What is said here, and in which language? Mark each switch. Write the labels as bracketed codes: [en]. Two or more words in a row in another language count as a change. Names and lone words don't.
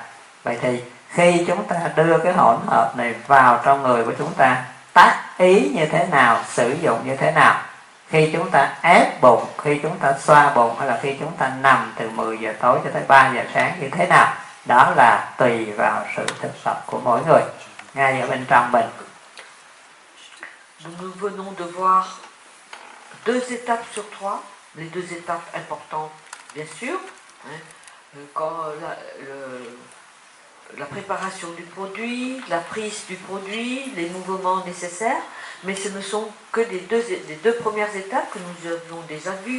[vi] Vậy thì khi chúng ta đưa cái hỗn hợp này vào trong người của chúng ta, tác ý như thế nào, sử dụng như thế nào, khi chúng ta ép bụng, khi chúng ta xoa bụng, hay là khi chúng ta nằm từ 10 giờ tối cho tới 3 giờ sáng như thế nào, Đó là tùy vào sự thực tập của mỗi người ngay ở bên trong mình. [fr] Nous venons de voir 2 étapes sur 3, les 2 étapes importantes, bien sûr, hein, quand la préparation du produit, la prise du produit, les mouvements nécessaires, mais ce ne sont que les deux premières étapes que nous avons déjà vues.